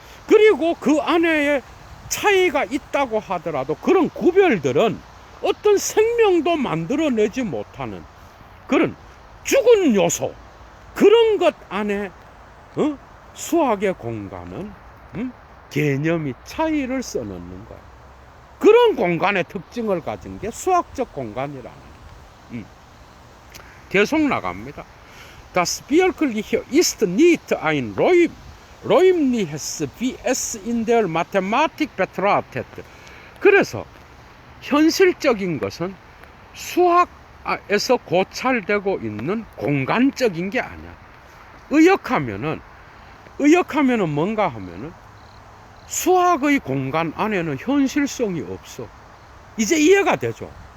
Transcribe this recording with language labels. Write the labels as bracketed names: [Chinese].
[Korean] 그리고 그 안에 차이가 있다고 하더라도 그런 구별들은 어떤 생명도 만들어내지 못하는 그런 죽은 요소, 그런 것 안에 수학의 공간은 개념이 차이를 써넣는 거야. 그런 공간의 특징을 가진 게 수학적 공간이라는 거야. 계속 나갑니다. [German] Das Wirkliche ist nicht ein räumliches, wie es in der Mathematik betrachtet. [Korean] 그래서 현실적인 것은 수학에서 고찰되고 있는 공간적인 게 아니야. 의역하면은 뭔가 하면은 수학의 공간 안에는 현실성이 없어. 이제 이해가 되죠?